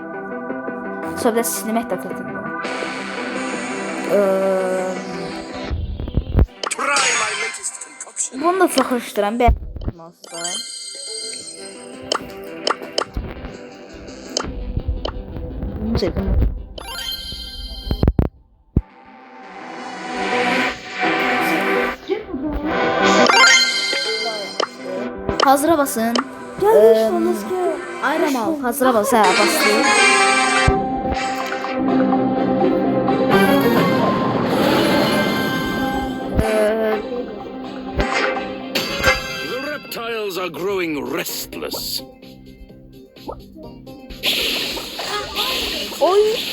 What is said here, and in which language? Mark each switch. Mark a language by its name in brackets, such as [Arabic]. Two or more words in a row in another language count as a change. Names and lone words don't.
[Azerbaijani] Sonra silmək də çətindir. Bunu da çox xoşlayıram. Bəyəndim olsa. Bunu çəkin. Hazıra basın. Aynen al. Hazıra bas. Ha, bastı. [English] The reptiles are growing restless. Oy.